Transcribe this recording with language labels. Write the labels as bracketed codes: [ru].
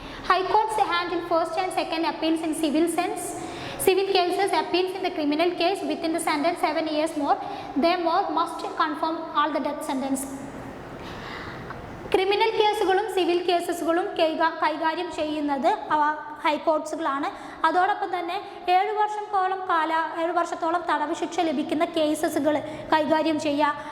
[en] High courts handle first and second appeals in civil cases. Appeals in the criminal case within the sentence 7 years more, they must confirm all the death sentence. [ml] Criminal കേസുകളും civil കേസസുകളും കൈകാര്യം ചെയ്യുന്നത് ഹൈക്കോർട്സുകളാണ്. അതോടൊപ്പം തന്നെ 7 വർഷത്തോളം തടവ് ശിക്ഷ ലഭിക്കുന്ന കേസസുകൾ കൈകാര്യം ചെയ്യുക.